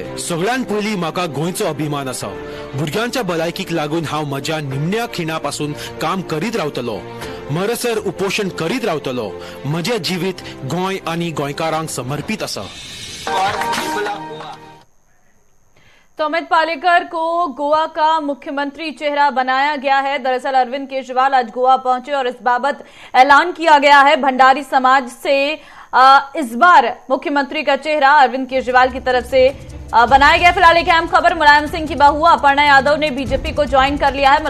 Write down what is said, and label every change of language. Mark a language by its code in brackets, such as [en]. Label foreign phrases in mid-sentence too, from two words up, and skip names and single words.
[kok] सगळ्यान पयलीं म्हाका गोंयचो अभिमान आसा. भुरग्यांच्या भलायकीक लागून हांव म्हज्या निमण्या खिणा पासून काम करीत रावतलो. मरसर उपोशण करीत रावतलो. म्हजें जिवीत गोंय आनी गोंयकारांक समर्पित आसा. [hi] तो अमित पालेकर को गोवा का मुख्यमंत्री चेहरा बनाया गया है. दरअसल अरविंद केजरीवाल आज गोवा पहुंचे और इस बाबत ऐलान किया गया है. भंडारी समाज से इस बार मुख्यमंत्री का चेहरा अरविंद केजरीवाल की तरफ से बनाया गया. फिलहाल एक अहम खबर, मुलायम सिंह की बहू अपर्णा यादव ने बीजेपी को ज्वाइन कर लिया है.